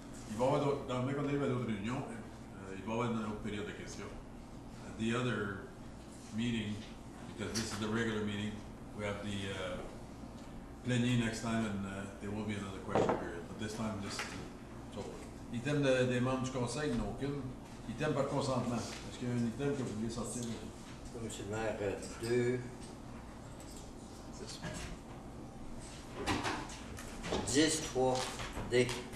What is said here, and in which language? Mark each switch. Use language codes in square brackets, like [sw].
[fr] Il va y avoir d'autres, dans le mec on arrive à d'autres réunions, il va y avoir une autre période de questions. [en] At the other meeting, because this is the regular meeting, we have the plénier next time and there will be another question period, but this time this is so. [fr] Item des membres du conseil, il n'y en a aucune. Item par consentement, est-ce qu'il y a un item que vous voulez sortir? Monsieur le maire, 2, 10, 3, D.